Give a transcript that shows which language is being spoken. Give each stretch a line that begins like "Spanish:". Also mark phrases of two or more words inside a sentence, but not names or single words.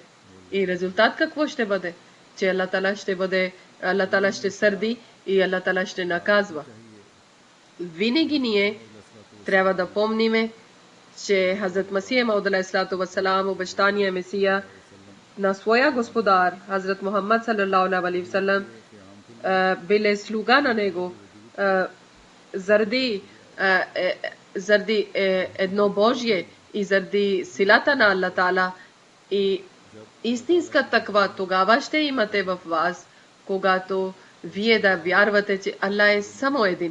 Bulgarian: И резултат какво ще бъде? Че Аллах Таала ще сърди и Аллах Таала ще наказва. Винаги ние трябва да помниме, че Хазрат Масия Мауд
Arabic: عليه الصلاة والسلام,
Bulgarian: обещания Месия на своя господар Хазрат Мухаммад
Arabic: صلى الله عليه وسلم,
Bulgarian: били слуга на него заради едно Божие и заради силата на Аллах Таала. И истинска таква тогава ще имате в вас, когато вие да вярвате, че Аллах е само един.